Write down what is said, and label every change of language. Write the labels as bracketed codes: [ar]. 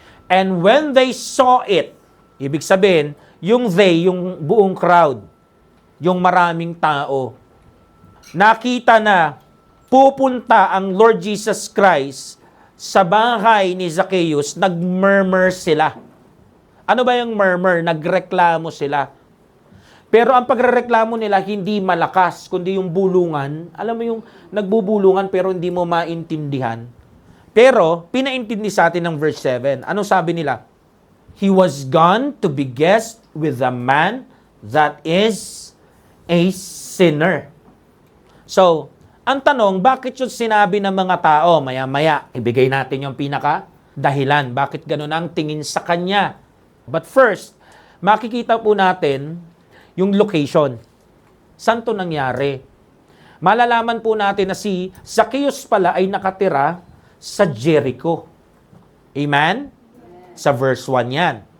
[en] And when they saw it, [tl] ibig sabihin, yung they, yung buong crowd, yung maraming tao, nakita na pupunta ang Lord Jesus Christ sa bahay ni Zacchaeus, nag-murmur sila. Ano ba yung murmur? Nagreklamo sila. Pero ang pagrereklamo nila hindi malakas, kundi yung bulungan. Alam mo yung nagbubulungan pero hindi mo maintindihan. Pero pinaintindi sa atin ng verse 7. Ano sabi nila? [en] He was gone to be guest with a man that is a sinner. [tl] So, ang tanong, bakit yung sinabi ng mga tao, maya-maya, ibigay natin yung pinaka-dahilan. Bakit ganun ang tingin sa kanya? [en] But first, [tl] makikita po natin yung location. Saan to nangyari? Malalaman po natin na si Zacchaeus pala ay nakatira sa Jericho. Amen? Sa verse 1 yan.